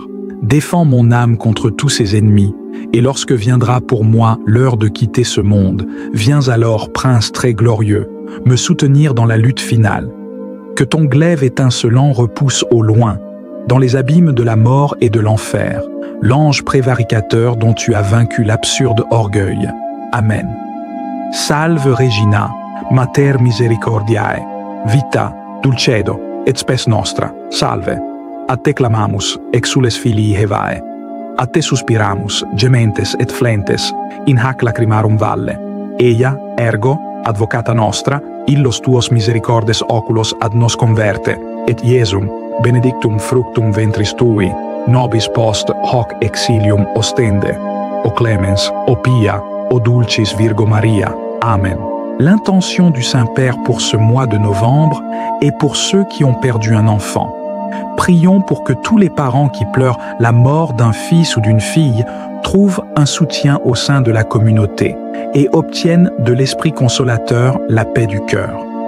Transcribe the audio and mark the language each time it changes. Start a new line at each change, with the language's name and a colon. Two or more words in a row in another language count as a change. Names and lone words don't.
French: Défends mon âme contre tous ses ennemis, et lorsque viendra pour moi l'heure de quitter ce monde, viens alors, Prince très glorieux, me soutenir dans la lutte finale. Que ton glaive étincelant repousse au loin, dans les abîmes de la mort et de l'enfer, l'ange prévaricateur dont tu as vaincu l'absurde orgueil. Amen.
Latin: Salve Regina, Mater misericordiae, vita, dulcedo, et spes nostra, salve. A te clamamus, exules filii Hevae. A te suspiramus, gementes et flentes, in hac lacrimarum valle. Eia, ergo, advocata nostra, illos tuos misericordes oculos ad nos converte, et Iesum, benedictum fructum ventris tui, nobis post hoc exilium ostende. O clemens, o pia, o dulcis Virgo Maria. Amen.
French: L'intention du Saint-Père pour ce mois de novembre est pour ceux qui ont perdu un enfant. Prions pour que tous les parents qui pleurent la mort d'un fils ou d'une fille trouvent un soutien au sein de la communauté et obtiennent de l'Esprit consolateur la paix du cœur.